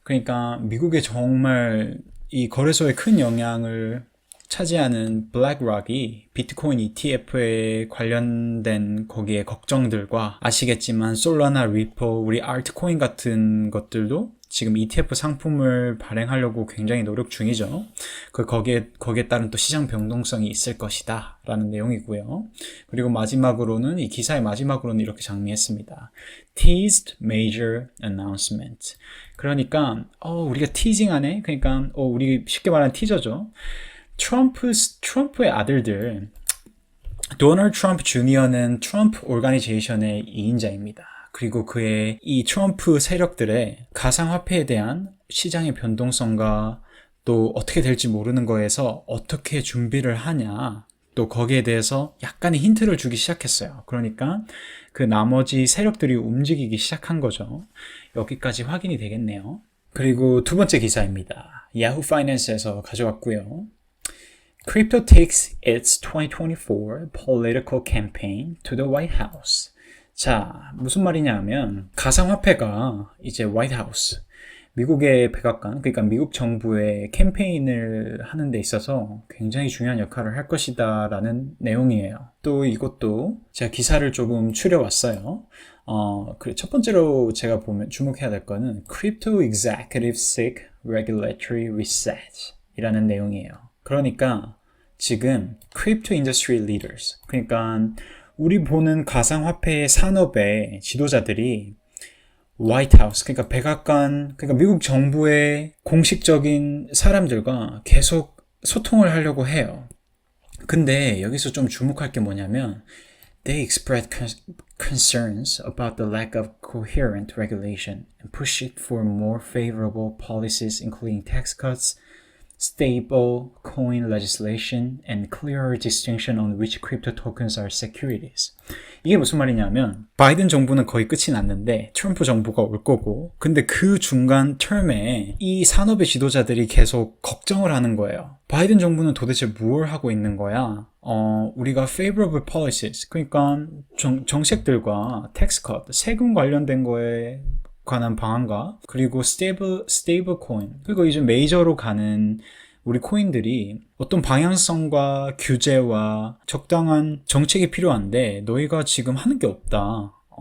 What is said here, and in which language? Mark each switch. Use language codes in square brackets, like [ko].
[ko] 그러니까 미국의 정말 이 거래소에 큰 영향을 차지하는 블랙락이 비트코인 ETF에 관련된 거기에 걱정들과, 아시겠지만 솔라나, 리플, 우리 알트코인 같은 것들도 지금 ETF 상품을 발행하려고 굉장히 노력 중이죠. 거기에 따른 또 시장 변동성이 있을 것이다 라는 내용이고요. 그리고 마지막으로는, 이 기사의 마지막으로는 이렇게 장미했습니다. [en] Teased major announcement. [ko] 그러니까 우리가 티징하네. 그러니까 우리 쉽게 말하는 티저죠. 트럼프의 아들들, 도널드 트럼프 주니어는 트럼프 오르가니제이션의 2인자입니다. 그리고 그의 이 트럼프 세력들의 가상화폐에 대한 시장의 변동성과 또 어떻게 될지 모르는 거에서 어떻게 준비를 하냐, 또 거기에 대해서 약간의 힌트를 주기 시작했어요. 그러니까 그 나머지 세력들이 움직이기 시작한 거죠. 여기까지 확인이 되겠네요. 그리고 두 번째 기사입니다. 야후 파이낸스에서 가져왔고요. [en] Crypto takes its 2024 political campaign to the White House. [ko] 자, 무슨 말이냐 하면 가상화폐가 이제 화이트 하우스, 미국의 백악관, 그러니까 미국 정부의 캠페인을 하는 데 있어서 굉장히 중요한 역할을 할 것이다 라는 내용이에요. 또 이것도 제가 기사를 조금 추려왔어요. 첫 번째로 제가 주목해야 될 거는 [en] Crypto Executive Seek Regulatory Reset [ko] 이라는 내용이에요. 그러니까 지금 [en] Crypto Industry Leaders, [ko] 그러니까 우리 보는 가상화폐 산업의 지도자들이 화이트 하우스, 그러니까 백악관, 그러니까 미국 정부의 공식적인 사람들과 계속 소통을 하려고 해요. 근데 여기서 좀 주목할 게 뭐냐면 [en] They expressed concerns about the lack of coherent regulation and push it for more favorable policies including tax cuts, stable coin legislation, and clearer distinction on which crypto tokens are securities. [ko] 이게 무슨 말이냐면 바이든 정부는 거의 끝이 났는데 트럼프 정부가 올 거고, 근데 그 중간 텀에 이 산업의 지도자들이 계속 걱정을 하는 거예요. 바이든 정부는 도대체 뭘 하고 있는 거야? 우리가 [en] favorable policies, [ko] 그러니까 정책들과 tax cut, 세금 관련된 거에 관한 방안과 그리고 stable coin, 그리고 이제 메이저로 가는 우리 코인들이 어떤 방향성과 규제와 적당한 정책이 필요한데 너희가 지금 하는 게 없다.